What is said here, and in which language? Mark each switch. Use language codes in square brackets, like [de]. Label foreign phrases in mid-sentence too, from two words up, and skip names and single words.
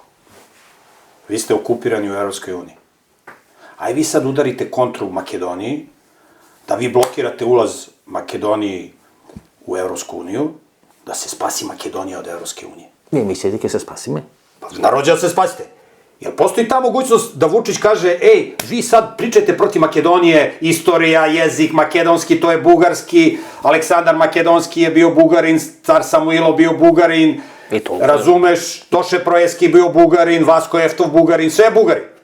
[sr] Ви сте окупирани у Европској унiji. Ај ви сад ударите контру у Македонији, да ви блокирате улаз Македонији у Европску унiju, да се спаси Македонија од Европske унije. [mk] Вие мислите ќе се спасиме? [sr] Нароđe da se spasite. Jer postoji ta mogućnost da Vučić kaže: vi sad pričate protiv Makedonije, istorija, jezik, makedonski, to je bugarski, Aleksandar Makedonski je bio Bugarin, car Samuilo bio Bugarin, razumeš, Toše Projeski bio Bugarin, Vasko Eftov Bugarin, sve je Bugarin.